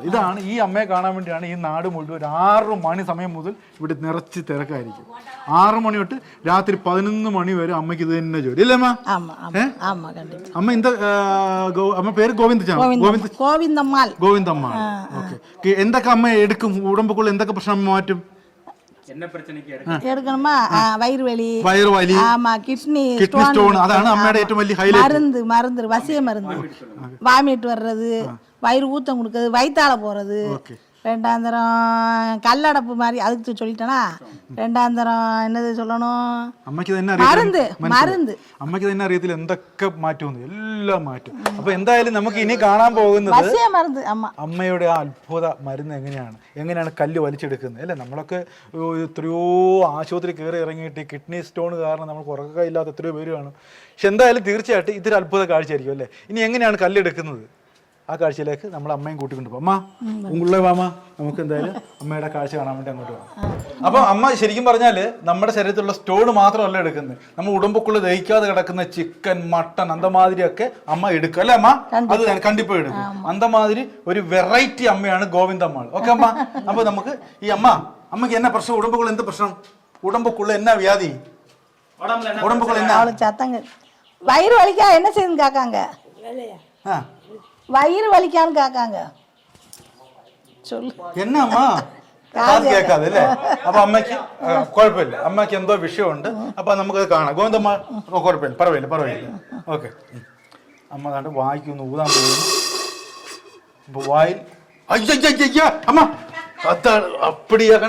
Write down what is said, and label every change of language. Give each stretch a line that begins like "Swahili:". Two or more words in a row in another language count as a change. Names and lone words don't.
Malayalam: ഇതാണ് ഈ അമ്മയെ കാണാൻ വേണ്ടിയാണ് ഈ നാട് മുഴുവൻ 6 മണി സമയം മുതൽ ഇവിടെ നിറച്ച് തിരക്കായിരിക്കും. 6 മണി തൊട്ട് രാത്രി 11 മണി വരെ അമ്മയ്ക്ക് ഇത് തന്നെ ജോലി അല്ലേ അമ്മ? അമ്മ അമ്മ പേര് ഗോവിന്ദമ്മാൾ. ഓക്കെ. എന്തൊക്കെ അമ്മ എടുക്കും? ഉടമ്പുക്കുള്ള എന്തൊക്കെ പ്രശ്നം മാറ്റും?
Tamil: எடுக்கணுமா? வயிறு வலி, ஆமா, கிட்னி
Malayalam: ஸ்டோன். அതാണ് അമ്മയുടെ ഏറ്റവും വലിയ ഹൈലൈറ്റ്.
Tamil: மருந்து வசிய மருந்து, வாமிட் வர்றது, வயிறு ஊத்தம் கொடுக்கிறது, வயித்தால போறது, ரெண்டாந்தரம் கல்லடப்பு மாதிரி அதுக்கு சொல்லிட்டேனா. ரெண்டாந்தரம் என்னது சொல்லணும்?
Malayalam: അമ്മയ്ക്ക് തന്നെ
Tamil: மருந்து மருந்து.
Malayalam: അമ്മയ്ക്ക് തന്നെ അറിയത്തില്ല എന്തൊക്കെ മാറ്റുമെന്ന്, എല്ലാം മാറ്റും. അപ്പൊ എന്തായാലും നമുക്ക് ഇനി കാണാൻ പോകുന്നത്
Tamil: பசிய மருந்து. ஆமா,
Malayalam: അമ്മയുടെ ആ അത്ഭുത മരുന്ന് എങ്ങനെയാണ് കല്ല് വലിച്ചെടുക്കുന്നത് അല്ലേ. നമ്മളൊക്കെ എത്രയോ ആശുപത്രി കയറി ഇറങ്ങിയിട്ട് കിഡ്നി സ്റ്റോൺ കാരണം നമുക്ക് ഉറക്കമില്ലാത്ത എത്രയോ പേര് കാണും. പക്ഷെ എന്തായാലും തീർച്ചയായിട്ടും ഇതൊരു അത്ഭുത കാഴ്ചയായിരിക്കും അല്ലേ. ഇനി എങ്ങനെയാണ് കല്ലെടുക്കുന്നത് ആ കാഴ്ചയിലേക്ക് നമ്മൾ അമ്മയും കൂട്ടിക്കൊണ്ടുപോകും. അമ്മ ഉള്ള വാമ, നമുക്ക് എന്തായാലും അമ്മയുടെ കാഴ്ച കാണാൻ വേണ്ടി അങ്ങോട്ട് പോകാം. അപ്പം അമ്മ ശരിക്കും പറഞ്ഞാൽ നമ്മുടെ ശരീരത്തിലുള്ള സ്റ്റോൺ മാത്രമല്ല എടുക്കുന്നത്, നമ്മൾ ഉടമ്പുക്കുള്ള ദഹിക്കാതെ കിടക്കുന്ന ചിക്കൻ, മട്ടൺ, അന്തമാതിരിയൊക്കെ അമ്മ എടുക്കും അല്ലേ അമ്മ.
Tamil: அது கண்டிப்பா எடுக்கும்.
Malayalam: അന്തമാതിരി ഒരു വെറൈറ്റി അമ്മയാണ് ഗോവിന്ദമ്മ. ഓക്കെ അമ്മ. അപ്പൊ നമുക്ക് ഈ അമ്മക്ക് എന്നാ പ്രശ്നം? ഉടമ്പുക്കുള്ള എന്ത് പ്രശ്നം? ഉടമ്പുക്കുള്ള എന്നാ വ്യാധി? ഉടമ്പുക്കുള്ള എന്നാ?
Tamil: சத்தங்க வயிறு வலிக்கா என்ன செய்யுன்னு கேட்காங்க. வயிறு வலிக்கான்னு கேட்காங்க. சொல்லு
Malayalam: എന്നാ അത് കേൾക്കാതെ അല്ലേ. അപ്പൊ അമ്മയ്ക്ക് കുഴപ്പമില്ല, അമ്മയ്ക്ക് എന്തോ വിഷയമുണ്ട്. അപ്പൊ നമുക്കത് കാണാം. ഗോവിന്ദമ്മ കുഴപ്പമില്ല, പറവില്ല. ഓക്കെ. അമ്മ കണ്ട് വായിക്കൊന്ന് ഊതാൻ പോകുന്നു. അപ്പൊ വായിൽ അയ്യ അമ്മ അതാണ് അപ്പടിയാ കണ്ട.